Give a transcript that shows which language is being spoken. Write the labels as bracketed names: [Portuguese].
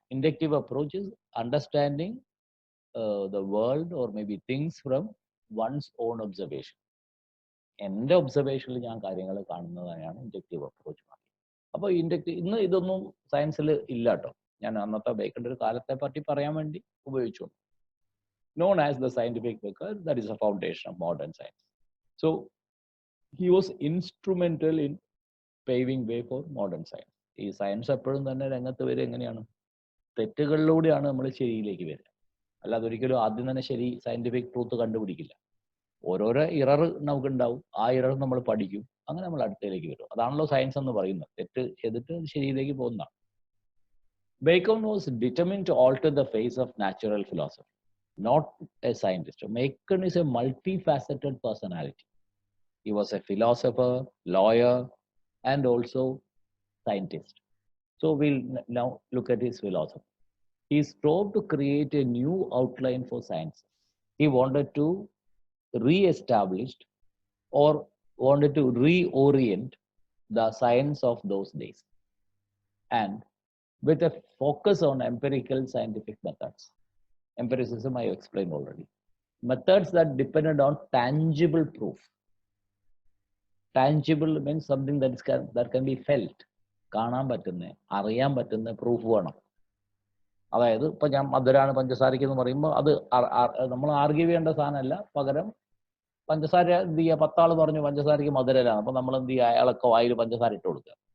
[English] Inductive approach is understanding the world or maybe things from one's own observation. [Malayalam] എൻ്റെ ഒബ്സർവേഷനിൽ ഞാൻ കാര്യങ്ങൾ കാണുന്നതാണ് inductive approach. അപ്പോൾ ഇന്ന് ഇതൊന്നും സയൻസിൽ ഇല്ല കേട്ടോ. ഞാൻ അന്നത്തെ ബേക്കൻ്റെ ഒരു കാലത്തെ പറ്റി പറയാൻ വേണ്ടി ഉപയോഗിച്ചു. [English] Known as the scientific because that is a foundation of modern science. So he was instrumental in paving way for modern science. [Malayalam] ഈ സയൻസ് എപ്പോഴും തന്നെ രംഗത്ത് വരിക എങ്ങനെയാണ്? തെറ്റുകളിലൂടെയാണ് നമ്മൾ ശരിയിലേക്ക് വരിക. അല്ലാതെ ഒരിക്കലും ആദ്യം തന്നെ ശരി സയന്റിഫിക് ട്രൂത്ത് കണ്ടുപിടിക്കില്ല. ഓരോരോ ഇറർ നമുക്ക് ഉണ്ടാവും. ആ ഇറർ നമ്മൾ പഠിക്കും. അങ്ങനെ നമ്മൾ അടുത്തയിലേക്ക് വരും. അതാണല്ലോ സയൻസ് എന്ന് പറയുന്നത്. തെറ്റ് ചെയ്തിട്ട് ശരിയിലേക്ക് പോകുന്നതാണ്. [English] Bacon was determined to alter the face of natural philosophy, not a scientist. Bacon is a multifaceted personality. He was a philosopher, lawyer, and also scientist. So we'll now look at his philosophy. He strove to create a new outline for science. He wanted to re-establish or wanted to reorient the science of those days, and with a focus on empirical scientific methods. Empiricism I explained already. Methods that depended on tangible proof. Tangible means something that can be felt. [Malayalam] കാണാൻ പറ്റുന്ന, അറിയാൻ പറ്റുന്ന proof വേണം. അതായത് ഇപ്പൊ ഞാൻ മധുരാണ് പഞ്ചസാരയ്ക്ക് എന്ന് പറയുമ്പോൾ അത് നമ്മൾ ആർഗ്യൂ ചെയ്യേണ്ട സാധനമല്ല, പകരം പഞ്ചസാര എന്ത് ചെയ്യുക, 10 ആൾ പറഞ്ഞു പഞ്ചസാരയ്ക്ക് മധുരലാണ്, അപ്പൊ നമ്മൾ എന്ത് ചെയ്യുക, അയാളൊക്കെ വായിൽ പഞ്ചസാര ഇട്ട് കൊടുക്കുക.